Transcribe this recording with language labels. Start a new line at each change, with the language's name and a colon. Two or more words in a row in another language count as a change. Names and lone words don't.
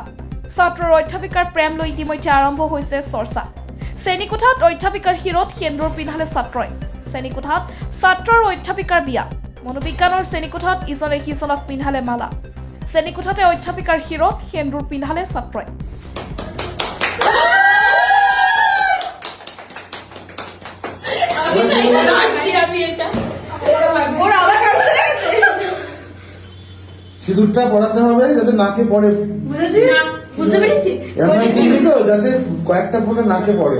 Assamese: ছাত্ৰ আৰু অধ্যাপিকাৰ প্ৰেম লৈ ইতিমধ্যে আৰম্ভ হৈছে চৰ্চা। শ্ৰেণীকোঠাত অধ্যাপিকাৰ শিৰত সেন্দুৰ পিন্ধালে ছাত্ৰই। শ্ৰেণীকোঠাত ছাত্ৰ আৰু অধ্যাপিকাৰ বিয়া। মনোবিজ্ঞানৰ শ্ৰেণীকোঠাত ইজনে সিজনক পিন্ধালে মালা। শ্ৰেণীকোঠাতে অধ্যাপিকাৰ শিৰত সেন্দুৰ পিন্ধালে ছাত্ৰই।
Bangla: সিঁদুরটা পড়াতে হবে যাতে নাকে পড়ে, যাতে কয়েকটা ফোঁটা নাকে পড়ে।